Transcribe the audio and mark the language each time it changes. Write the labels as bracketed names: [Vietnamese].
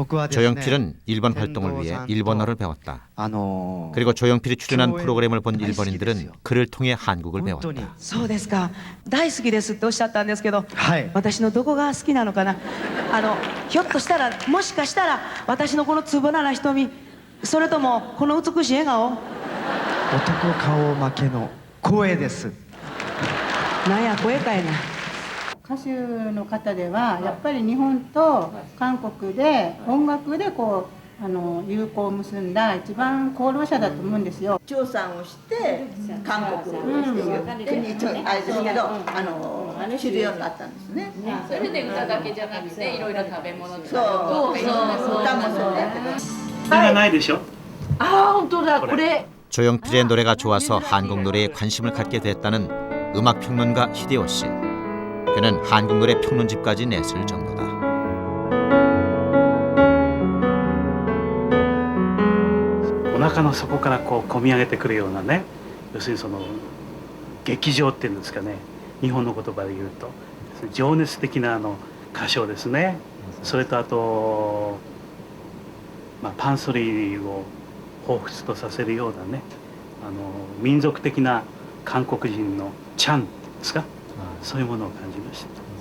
[Korean] 조용필은 일본 활동을 위해 일본어를 배웠다. 그리고 조용필이 출연한 프로그램을 본 일본인들은 그를 통해 한국을 배웠다. [Japanese] そうですか。大好きですっておっしゃったんですけど、私のどこが好きなのかな。ひょっとしたらもしかしたら私のこのつぶらな瞳、それともこの美しい笑顔。男顔負けの声です。なんや声かいな。歌手の方ではやっぱり日本と韓国で音楽でこう友好を結んだ一番功労者だと思うんですよ。調査をして韓国っていう国ちょっとあれですけど知るようになったんですね。それで歌だけじゃなくていろいろ食べ物とかそう歌もそうだけど。これがないでしょ。あ、本当だこれ。 [Korean] 조용필의 노래가 좋아서 한국 노래에 관심을 갖게 됐다는 음악 평론가 히데오 씨. 그는 한국 노래 평론집까지 냈을 정도다. [Japanese] お腹の底からこう込み上げてくるようなね要するにその劇場っていうんですかね、日本の言葉で言うと情熱的な歌唱ですね。それとあと、パンソリーを彷彿とさせるようなね、民族的な韓国人のチャンですか、そういうものを感じました。